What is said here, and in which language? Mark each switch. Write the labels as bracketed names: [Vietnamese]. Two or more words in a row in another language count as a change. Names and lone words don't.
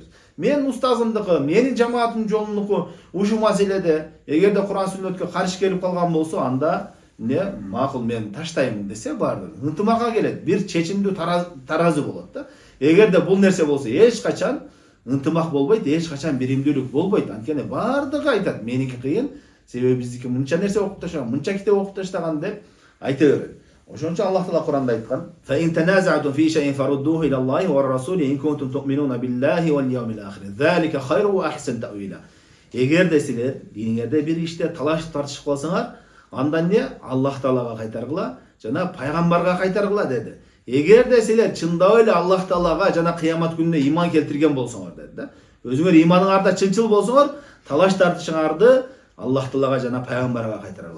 [Kyrgyz] Мен устазымдыкы, менин жамаатымдын жолунуку ушу маселеде эгерде Куран сүннөткө каршы келип калган болсо, анда не макул мен таштайм десе баардыгы ынтымакка келет. Бир чечимдүү таразы болот да. Эгерде бул нерсе болсо, эч качан ынтымак болбойт, эч качан биримдүүлүк болбойт. Анткени баардыгы айтат, меники кыйын, себеби биздики мынча нерсе окуп таштаган, мынча китеп окуп таштаган деп айта берет. Ошончо Аллах Таала Куранда айткан: [Arabic] "فإن تنازعتم في شيء فردوه إلى الله والرسول إن كنتم تؤمنون بالله واليوم الآخر. ذلك خير وأحسن تأويلا." [Kyrgyz] Эгерде силер диниңерде бир иште талаш тартышып калсаңар, андан не Аллах Таалага кайтаргыла, жана пайгамбарга кайтаргыла деди. Эгерде силер чындап эле Аллах Таалага жана кыямат күнүнө иман келтирген болсоңор деди да. Өзүңөр иманыңарда чынчыл болсоңор, талаш тартышыңарды Аллах Таалага жана пайгамбарга кайтаргыла.